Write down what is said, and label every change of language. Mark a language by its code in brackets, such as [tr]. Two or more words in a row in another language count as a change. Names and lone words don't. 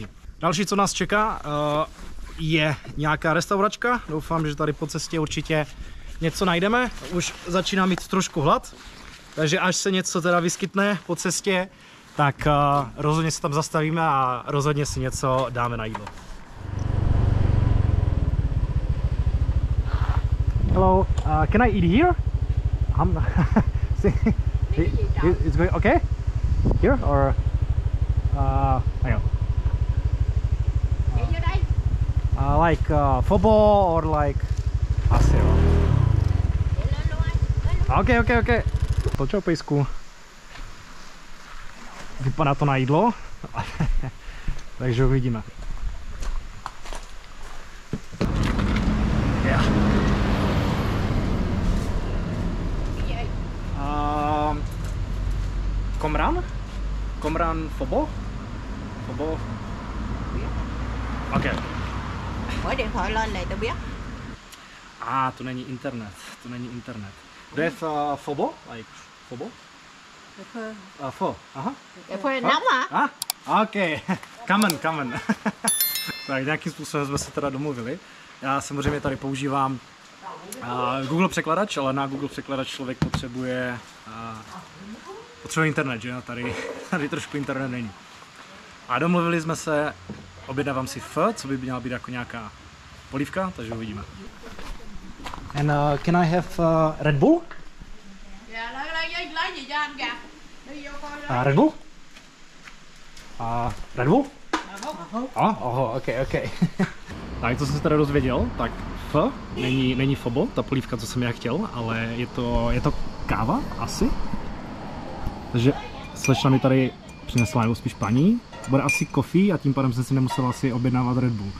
[cs] Další, co nás čeká, je nějaká restauračka. Doufám, že tady po cestě určitě něco najdeme. Už začínám mít trošku hlad, takže až se něco teda vyskytne po cestě, tak rozhodně se tam zastavíme a rozhodně si něco dáme na jídlo. [en] Hello, can I eat here? It's going okay? Here or like football or like ASEO? [cs] Okay. Počkej pejsku. Vypadá to na jídlo, takže uvidíme. [en] Yeah. Komran Fobo? Ok. [vi] Mở điện thoại lên này tao biết. [cs] To není internet, [en] Do you have Fobo? Like Fobo? [vi] Pho. Aha. Pho nóng hả? [en] Ok. Come on. [cs] Tak nějakým způsobem jsme se teda domluvili. Já samozřejmě tady používám Google překladač, ale na Google překladač člověk potřebuje internet, že? Tady trošku internet není. A domluvili jsme se, objednávám si pho, co by měla být jako nějaká polívka, takže uvidíme. [en] And can I have Red Bull? [vi] Dạ, lấy gì cho anh kìa. Đi vô coi. [en] Red Bull? Red Bull? Okay. [cs] Tak to jsem se teda dozvěděl, tak pho není fobo, ta polívka, co jsem já chtěl, ale je to káva asi. Takže slečna mi tady přinesla, nebo spíš paní, bude asi coffee a tím pádem jsem si nemusel asi objednávat Red Bull.